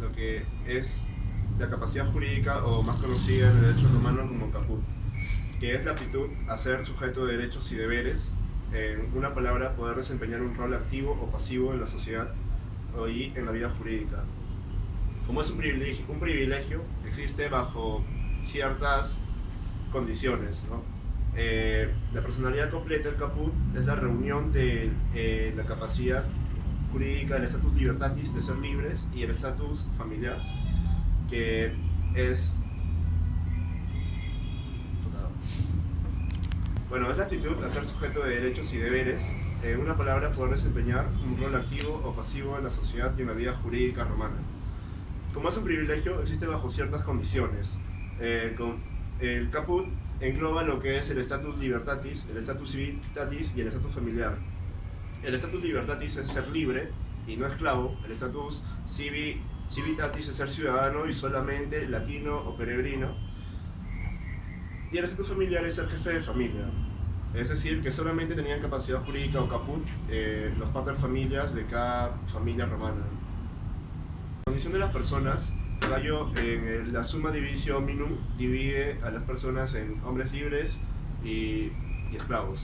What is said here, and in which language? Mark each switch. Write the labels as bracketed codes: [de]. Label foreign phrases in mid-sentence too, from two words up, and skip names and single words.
[es] Lo que es la capacidad jurídica, o más conocida en el derecho romano como caput, que es la aptitud a ser sujeto de derechos y deberes, en una palabra, poder desempeñar un rol activo o pasivo en la sociedad y en la vida jurídica. Como es un privilegio existe bajo ciertas condiciones, ¿no? La personalidad completa, el caput, es la reunión de la capacidad jurídica del [la] status libertatis, [es] de ser libres, y el status familiar, que es... Bueno, es la actitud a ser sujeto de derechos y deberes, en una palabra, poder desempeñar un rol activo o pasivo en la sociedad y en la vida jurídica romana. Como es un privilegio, existe bajo ciertas condiciones. El caput engloba lo que es el [la] status libertatis, [es] el [la] status civitatis [es] y el status familiar. El [la] status libertatis [es] es ser libre y no esclavo. El [la] status civitatis [es] es ser ciudadano y solamente latino o peregrino. Y el estatus familiar es ser jefe de familia. Es decir, que solamente tenían capacidad jurídica o caput los paterfamilias de cada familia romana. La condición de las personas, Gallo en la [la] Summa Divisio Hominum [es] divide a las personas en hombres libres y esclavos.